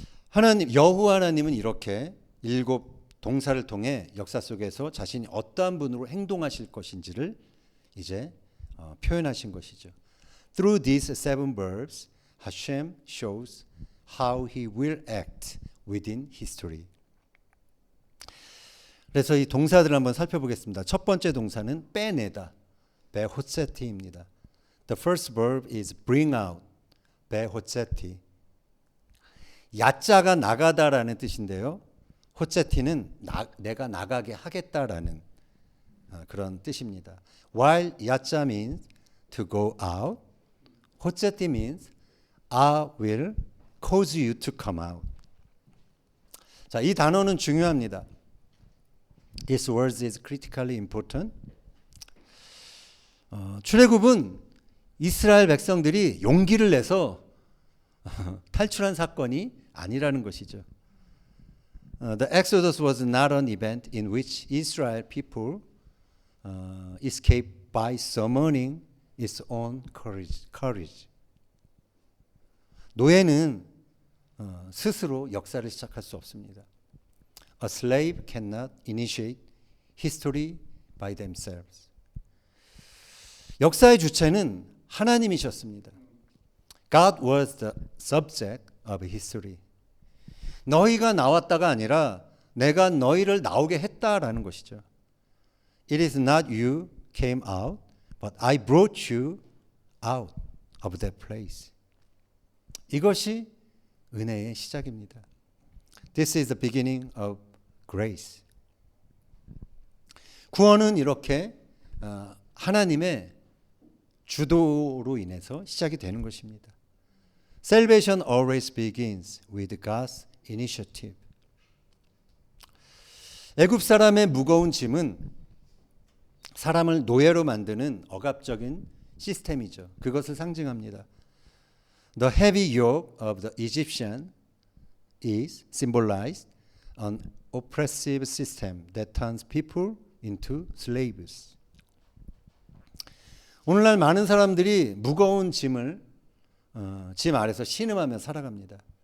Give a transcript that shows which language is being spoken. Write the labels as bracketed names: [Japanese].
[Korean] 하나님 여호와 하나님은 이렇게 7 동사를 통해 역사 속에서 자신이 어떠한 분으로 행동하실 것인지를 이제 표현하신 것이죠. [English] Through these 7 verbs, Hashem shows how He will act within history. [Korean] 그래서 이 동사들을 한번 살펴보겠습니다. 첫 번째 동사는 빼내다, 베호체티입니다. [English] The first verb is bring out, 베호체티. [Korean] 야자가 나가다라는 뜻인데요. 호체티는 내가 나가게 하겠다라는 그런 뜻입니다. [English] While 야자 means to go out, 호체티 means I will cause you to come out. [Korean] 자, 이 단어는 중요합니다. [English] This word is critically important. [Korean] 출애굽은 이스라엘 백성들이 용기를 내서 탈출한 사건이 아니라는 것이죠. [English] The Exodus was not an event in which Israel people escaped by summoning its own courage. [Korean] 노예는 스스로 역사를 시작할 수 없습니다. [English] A slave cannot initiate history by themselves. [Korean] 역사의 주체는 하나님이셨습니다. [English] God was the subject of history. [Korean] 너희가 나왔다가 아니라 내가 너희를 나오게 했다라는 것이죠. [English] It is not you came out, but I brought you out of that place. [Korean] 이것이 은혜의 시작입니다. [English] This is the beginning of grace. [Korean] 구원은 이렇게 하나님의 주도로 인해서 시작이 되는 것입니다. [English] Salvation always begins with God's initiative. [Korean] 애굽 사람의 무거운 짐은 사람을 노예로 만드는 억압적인 시스템이죠. 그것을 상징합니다. [English] The heavy yoke of the Egyptian is symbolized an oppressive system that turns people into slaves. [Korean] 오늘날 많은 사람들이 무거운 짐을 짐 아래서 신음하며 살아갑니다.